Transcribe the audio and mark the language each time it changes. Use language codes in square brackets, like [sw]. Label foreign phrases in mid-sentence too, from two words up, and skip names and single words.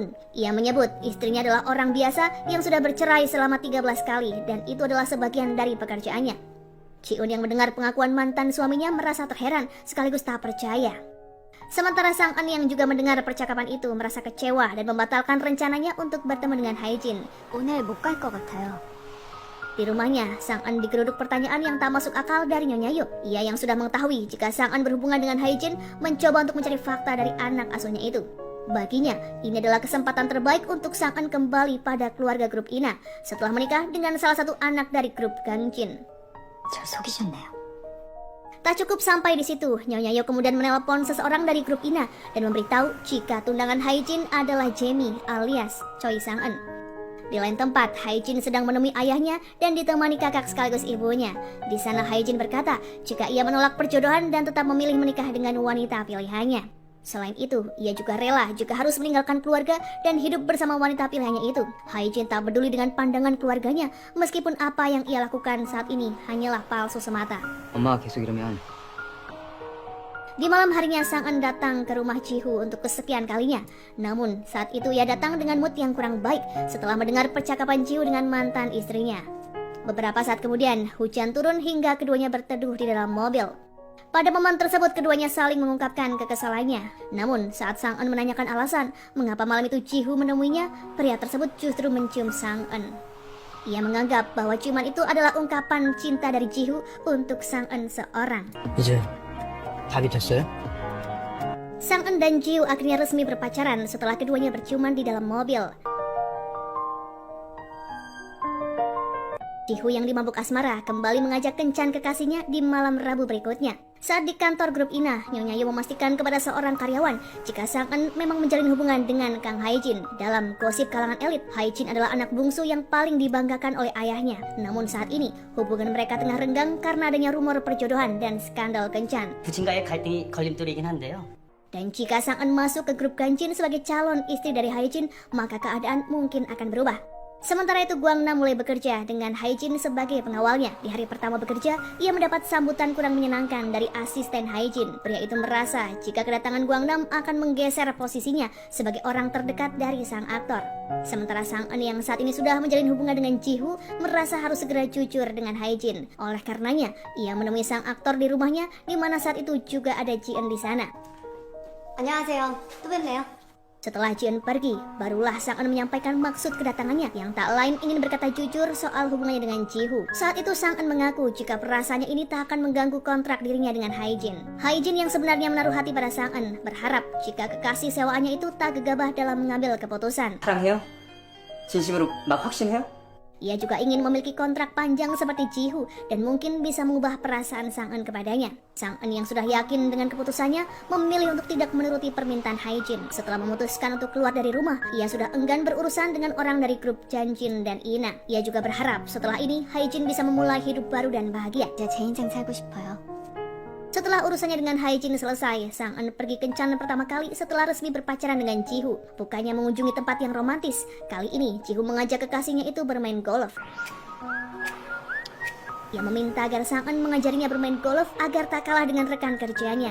[id] Ia menyebut istrinya adalah orang biasa yang sudah bercerai selama 13 kali dan itu adalah sebagian dari pekerjaannya. Ji-eun yang mendengar pengakuan mantan suaminya merasa terheran sekaligus tak percaya. Sementara Sang-eun yang juga mendengar percakapan itu merasa kecewa dan membatalkan rencananya untuk bertemu dengan Hae-jin. [ko] 오늘 못 갈 것 같아요. [id] Di rumahnya, Sang-eun digeruduk pertanyaan yang tak masuk akal dari Nyonya Yo. Ia yang sudah mengetahui jika Sang-eun berhubungan dengan Hae-jin mencoba untuk mencari fakta dari anak asuhnya itu. Baginya, ini adalah kesempatan terbaik untuk Sang-eun kembali pada keluarga grup Ina setelah menikah dengan salah satu anak dari grup Ganjin. [ko] 저 속이셨네요. [id] Tak cukup sampai di situ, Nyonya Yo kemudian menelpon seseorang dari grup Ina dan memberitahu jika tunangan Hae-jin adalah Jamie alias Choi Sang-eun. Di lain tempat, Hae-jin sedang menemui ayahnya dan ditemani kakak sekaligus ibunya. Di sana Hae-jin berkata jika ia menolak perjodohan dan tetap memilih menikah dengan wanita pilihannya. Selain itu, ia juga rela jika harus meninggalkan keluarga dan hidup bersama wanita pilihannya itu. Hae-jin tak peduli dengan pandangan keluarganya, meskipun apa yang ia lakukan saat ini hanyalah palsu semata. [ko] 엄마가 계속 이러면 [id] Di malam harinya Sang-eun datang ke rumah Ji-hoo untuk kesekian kalinya. Namun saat itu ia datang dengan mood yang kurang baik setelah mendengar percakapan Ji-hoo dengan mantan istrinya. Beberapa saat kemudian hujan turun hingga keduanya berteduh di dalam mobil. Pada momen tersebut keduanya saling mengungkapkan kekesalannya. Namun saat Sang-eun menanyakan alasan mengapa malam itu Ji-hoo menemuinya, pria tersebut justru mencium Sang-eun. Ia menganggap bahwa ciuman itu adalah ungkapan cinta dari Jihu untuk Sang-eun seorang. [ko] 이제 답이 됐어요? [id] Sang-eun dan Jihu akhirnya resmi berpacaran setelah keduanya berciuman di dalam mobil. Jihu yang dimabuk asmara kembali mengajak kencan kekasihnya di malam Rabu berikutnya. Saat di kantor grup Ina, Nyonya Yu memastikan kepada seorang karyawan jika Sang-eun memang menjalin hubungan dengan Kang Hae-jin. Dalam gosip kalangan elit, Hae-jin adalah anak bungsu yang paling dibanggakan oleh ayahnya. Namun saat ini, hubungan mereka tengah renggang karena adanya rumor perjodohan dan skandal kencan. [ko] 부친과의 갈등이 걸림돌이긴 한데요. [id] Dan jika Sang-eun masuk ke grup Ganjin sebagai calon istri dari Hae-jin, maka keadaan mungkin akan berubah. Sementara itu Gwang-nam mulai bekerja dengan Hae-jin sebagai pengawalnya. Di hari pertama bekerja, ia mendapat sambutan kurang menyenangkan dari asisten Hae-jin. Pria itu merasa jika kedatangan Gwang-nam akan menggeser posisinya sebagai orang terdekat dari sang aktor. Sementara Sang-eun yang saat ini sudah menjalin hubungan dengan Jihu merasa harus segera jujur dengan Hae-jin. Oleh karenanya, ia menemui sang aktor di rumahnya di mana saat itu juga ada Ji-eun di sana. [ko] 안녕하세요. 또 뵙네요. [id] Setelah Ji-eun pergi, barulah Sang-eun menyampaikan maksud kedatangannya yang tak lain ingin berkata jujur soal hubungannya dengan Jihu. Saat itu Sang-eun mengaku jika perasaannya ini tak akan mengganggu kontrak dirinya dengan Hae-jin. Hae-jin yang sebenarnya menaruh hati pada Sang-eun berharap jika kekasih sewaannya itu tak gegabah dalam mengambil keputusan. [ko] 사랑해요? 진심으로 막 확신해요? [id] Ia juga ingin memiliki kontrak panjang seperti Jihu dan mungkin bisa mengubah perasaan Sang-eun kepadanya. Sang-eun yang sudah yakin dengan keputusannya memilih untuk tidak menuruti permintaan Hae-jin. Setelah memutuskan untuk keluar dari rumah, ia sudah enggan berurusan dengan orang dari grup Janjin dan Ina. Ia juga berharap setelah ini Hae-jin bisa memulai hidup baru dan bahagia. [ko] 이제 제 인생 살고 싶어요. [id] Setelah urusannya dengan Hae-jin selesai, Sang-eun pergi kencan pertama kali setelah resmi berpacaran dengan Jihu. Bukannya mengunjungi tempat yang romantis, kali ini Jihu mengajak kekasihnya itu bermain golf. Ia meminta agar Sang-eun mengajarinya bermain golf agar tak kalah dengan rekan kerjanya.